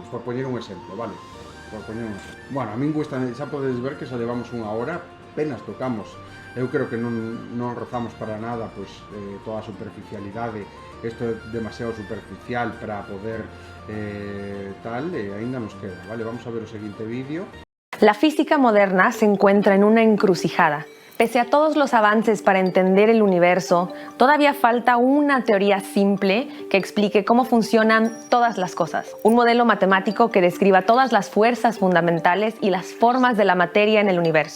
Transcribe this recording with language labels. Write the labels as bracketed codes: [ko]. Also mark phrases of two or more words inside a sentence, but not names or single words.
[gl] Por poñer un exemplo, vale? Bueno, a min gusta, xa podedes ver que xa levamos unha hora, apenas tocamos. Eu creo que non rozamos para nada, pois, toda a superficialidade. Isto é demasiado superficial para poder tal, e aínda nos queda, vale? Vamos a ver o seguinte vídeo. [es] La física moderna se encuentra en una encrucijada. Pese a todos los avances para entender el universo, todavía falta una teoría simple que explique cómo funcionan todas las cosas. Un modelo matemático que describa todas las fuerzas fundamentales y las formas de la materia en el universo.